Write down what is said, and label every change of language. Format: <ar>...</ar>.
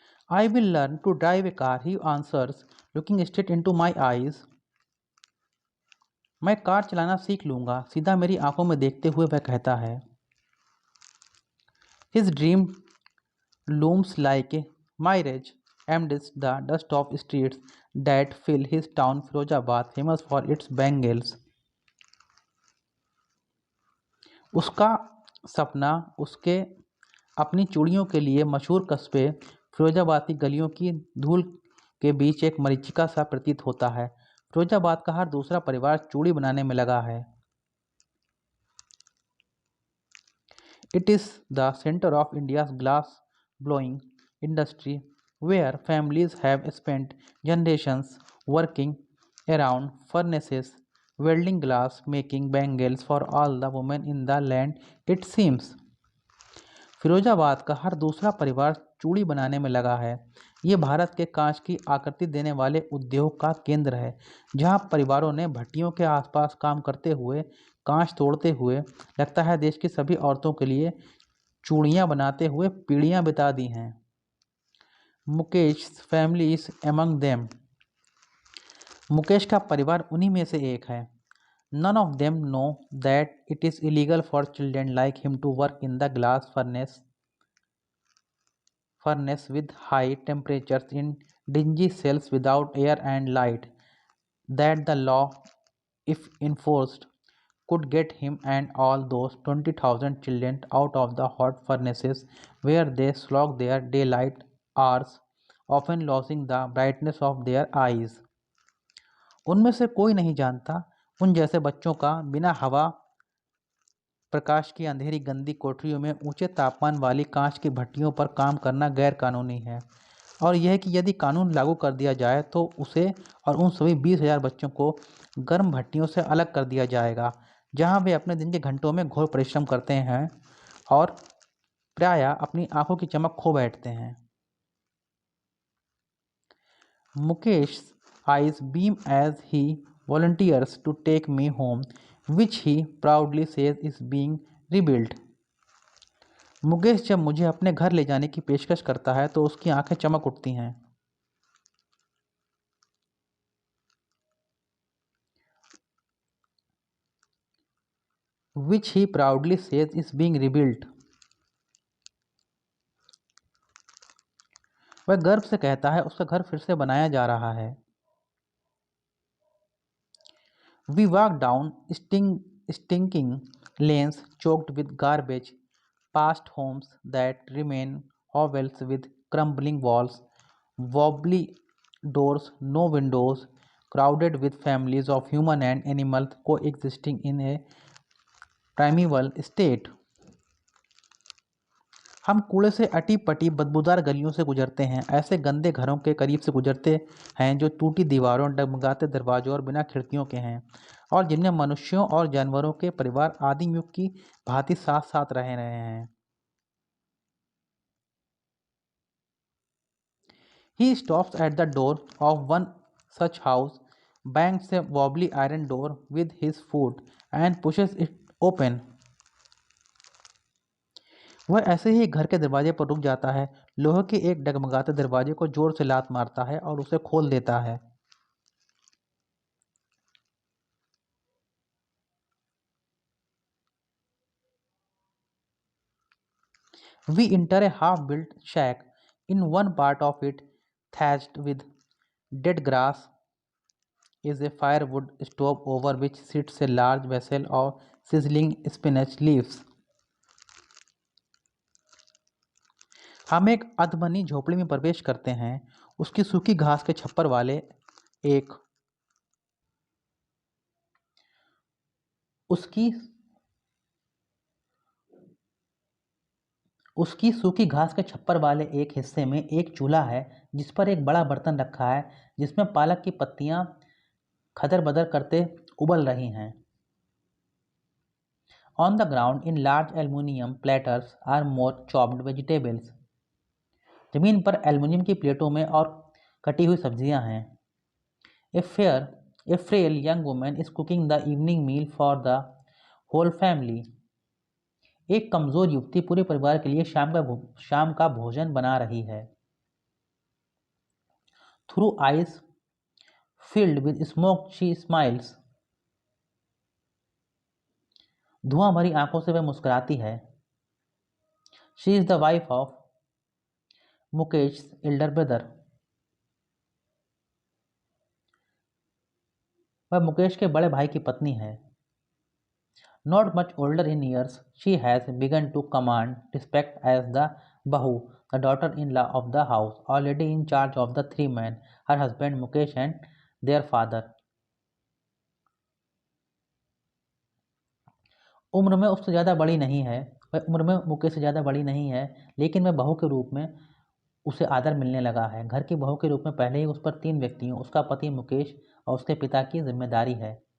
<en>I will learn to drive a car, he answers, looking straight into my eyes.</en> <hi>मैं car चलाना सीख लूंगा, सीधा मेरी आंखों में देखते हुए वह कहता है।</hi> <en>His dream looms like a mirage amidst the dust of streets that fill his town Firozabad, famous for its bangles.</en> <hi>उसका सपना उसके अपनी चूड़ियों के लिए मशहूर कस्बे फिरोजाबाद की गलियों की धूल के बीच एक मरीचिका सा प्रतीत होता है। फिरोजाबाद का हर दूसरा परिवार चूड़ी बनाने में लगा है।</hi> <en>It is the center of India's glass blowing industry, where families have spent generations working around furnaces, welding glass, making bangles for all the women in the land, it seems.</en> <hi>Firozabad का हर दूसरा परिवार चूड़ी बनाने में लगा है। ये भारत के कांच की आकृति देने वाले उद्योग का केंद्र है, जहां परिवारों ने भट्टियों के आसपास काम करते हुए, कांच तोड़ते हुए, लगता है देश की सभी औरतों के लिए चूड़ियां बनाते हुए पीढ़ियां बिता दी हैं। Mukesh</hi> <en>Family is among them.</en> <hi>Mukesh का परिवार उन्हीं में से एक है।</hi> <en>None of them know that it is illegal for children like him to work in the glass furnace with high temperatures in dingy cells without air and light. That the law, if enforced, could get him and all those 20,000 children out of the hot furnaces where they slog their daylight hours, often losing the brightness of their eyes.</en> <hi>उनमें से कोई नहीं जानता उन जैसे बच्चों का बिना हवा प्रकाश की अंधेरी गंदी कोठरियों में ऊंचे तापमान वाली कांच की भट्टियों पर काम करना गैर कानूनी है, और यह कि यदि कानून लागू कर दिया जाए तो उसे और उन सभी 20,000 बच्चों को गर्म भट्टियों से अलग कर दिया जाएगा, जहां वे अपने दिन के घंटों में घोर परिश्रम करते हैं और प्रायः अपनी आंखों की चमक खो बैठते हैं।</hi> <en>Mukesh eyes beam as he volunteers to take me home, which he proudly says is being rebuilt.</en> <hi>Mukesh जब मुझे अपने घर ले जाने की पेशकश करता है तो उसकी आंखें चमक उठती हैं।</hi> <en>Which he proudly says is being rebuilt.</en> <hi>वह गर्व से कहता है उसका घर फिर से बनाया जा रहा है।</hi> <en>We walk down stinking lanes choked with garbage, past homes that remain hovels with crumbling walls, wobbly doors, no windows, crowded with families of human and animals coexisting in a primeval state.</en> <hi>हम कूड़े से अटी पटी बदबूदार गलियों से गुजरते हैं, ऐसे गंदे घरों के करीब से गुजरते हैं जो टूटी दीवारों, डगमगाते दरवाजों और बिना खिड़कियों के हैं, और जिनमें मनुष्यों और जानवरों के परिवार आदिम युग की भांति साथ साथ रह रहे हैं।</hi> <en>He stops at the door of one such house, bangs a wobbly iron door with his foot, and pushes it open.</en> <hi>वह ऐसे ही घर के दरवाजे पर रुक जाता है, लोहे के एक डगमगाते दरवाजे को जोर से लात मारता है और उसे खोल देता है।</hi> <en>We enter a half-built shack. In one part of it, thatched with dead grass, is a firewood stove over which sits a large vessel of sizzling spinach leaves.</en> <hi>हम एक अधबनी झोपड़ी में प्रवेश करते हैं। उसकी सूखी घास के छप्पर वाले एक उसकी उसकी सूखी घास के छप्पर वाले एक हिस्से में एक चूल्हा है जिस पर एक बड़ा बर्तन रखा है जिसमें पालक की पत्तियां खदर बदर करते उबल रही हैं।</hi> <en>On the ground in large aluminium platters are more chopped vegetables.</en> <hi>जमीन पर एल्युमिनियम की प्लेटों में और कटी हुई सब्जियां हैं।</hi> <en>A frail young woman is cooking the evening meal for the whole family.</en> <hi>एक कमजोर युवती पूरे परिवार के लिए शाम का भोजन बना रही है।</hi> <en>Through eyes filled with smoke she smiles.</en> <hi>धुआं भरी आंखों से वह मुस्कुराती है।</hi> <en>She is the wife of Mukesh's elder brother.</en> <hi>वह मुकेश के बड़े भाई की पत्नी है।</hi> <en>Not much older in years, she has begun to command respect as the Bahu, the daughter-in-law of the house, already in charge of the three men, her husband Mukesh and their father.</en> <hi>उम्र में उससे ज़्यादा बड़ी नहीं है, वह उम्र में मुकेश से ज़्यादा बड़ी नहीं है, लेकिन वह बहू के रूप में उसे आदर मिलने लगा है। घर की बहू के रूप में पहले ही उस पर 3 व्यक्तियों, उसका पति मुकेश और उसके पिता की जिम्मेदारी है।</hi>